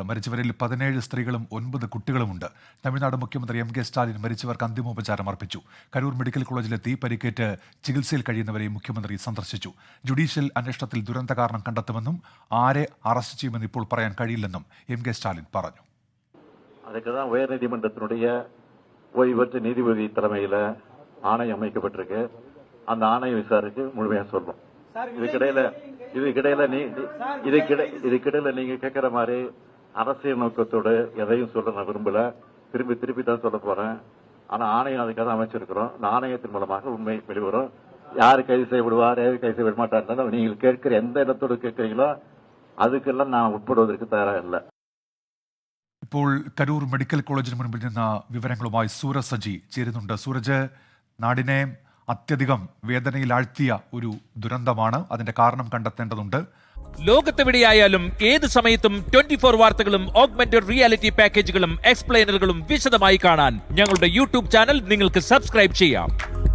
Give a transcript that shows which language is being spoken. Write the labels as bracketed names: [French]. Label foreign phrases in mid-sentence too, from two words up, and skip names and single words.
[Malayalam] മരിച്ചവരിൽ 17 സ്ത്രീകളും 9 കുട്ടികളുമുണ്ട്. തമിഴ്നാട് മുഖ്യമന്ത്രി എം കെ സ്റ്റാലിൻ മരിച്ചവർക്ക് അന്തിമോപചാരം അർപ്പിച്ചു. കരൂർ മെഡിക്കൽ കോളേജിലെത്തി പരിക്കേറ്റ് ചികിത്സയിൽ കഴിയുന്നവരെയും മുഖ്യമന്ത്രി സന്ദർശിച്ചു. ജുഡീഷ്യൽ അന്വേഷണത്തിൽ ദുരന്ത കാരണം കണ്ടെത്തുമെന്നും ആരെ അറസ്റ്റ് ചെയ്യുമെന്ന് ഇപ്പോൾ പറയാൻ കഴിയില്ലെന്നും എം കെ സ്റ്റാലിൻ പറഞ്ഞു. [Tamil] அதுக்குதான் உயர்நீதிமன்றத்தினுடைய ஓய்வற்ற நீதிபதி தலைமையில ஆணையம் அமைக்கப்பட்டிருக்கு. அந்த ஆணைய விசாரிச்சு முழுமையா சொல்லும். இதுக்கிடையில நீங்க கேட்கிற மாதிரி அரசியல் நோக்கத்தோடு எதையும் சொல்ல நான் விரும்பல. திருப்பி தான் சொல்ல போறேன். ஆனா ஆணையம் அதுக்காக அமைச்சிருக்கிறோம். இந்த ஆணையத்தின் மூலமாக உண்மை வெளிவரும். யாரு கைது செய்யப்படுவார், யாரு கைது செய்ய மாட்டார், நீங்கள் கேட்கிற எந்த இடத்தோடு கேட்கிறீங்களோ அதுக்கெல்லாம் நான் உட்படுவதற்கு தயாராக இல்லை. [Malayalam] ഇപ്പോൾ കരൂർ മെഡിക്കൽ കോളേജിന് മുൻപിൽ നിന്ന് വിവരങ്ങളുമായി സൂരജ് സജി ചേരുന്നുണ്ട്. സൂരജ്, നാടിനെ അത്യധികം വേദനയിലാഴ്ത്തിയ ഒരു ദുരന്തമാണ്. അതിന്റെ കാരണം കണ്ടെത്തേണ്ടതുണ്ട്. ലോകത്തെവിടെയായാലും ഏത് സമയത്തും 24 വാർത്തകളും [English] augmented reality [Malayalam] പാക്കേജുകളും എക്സ്പ്ലെയിനറുകളും വിശദമായി കാണാൻ ഞങ്ങളുടെ യൂട്യൂബ് ചാനൽ നിങ്ങൾക്ക് സബ്സ്ക്രൈബ് ചെയ്യാം.